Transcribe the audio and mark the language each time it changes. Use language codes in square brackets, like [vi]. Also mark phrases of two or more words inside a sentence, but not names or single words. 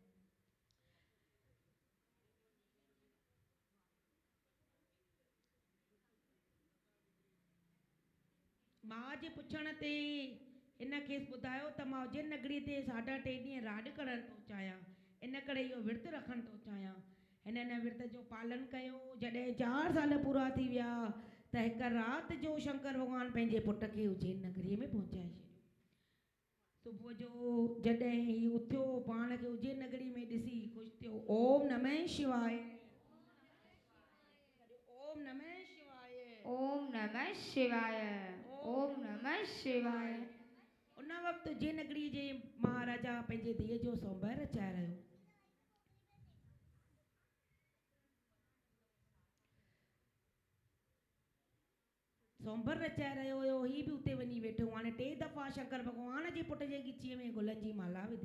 [sd] मां जे पुछण ते इन खेसि ॿुधायो त मां उज्जैन नगरीअ ते 3.5 ॾींहं राॾ करणु थो चाहियां, इन करे इहो विर्त रखणु थो चाहियां। हिन विर्त जो पालन कयो। जॾहिं 4 साल पूरा थी विया त हिकु राति जो शंकर भॻवानु पंहिंजे पुट खे उज्जैन नगरीअ में पहुचाए छॾियो। सुबुह जो जॾहिं ही उथियो, पाण खे उज्जैन नगरी में ॾिसी ख़ुशि थियो। [sa] ओम नमः शिवाय, ओम नमः शिवाय, ओम नमः शिवाय, ओम नमः शिवाय। [sd] उन वक़्तु उज्जैन नगरी जे महाराजा पंहिंजे धीअ जो सोंभर रचाए रहियो। सोंभर रचाए रहियो हुयो। ही बि उते वञी वेठो। हाणे 3 दफ़ा शंकर भॻवान जे पुट जे ॻिचीअ में गुलनि जी माला विधी।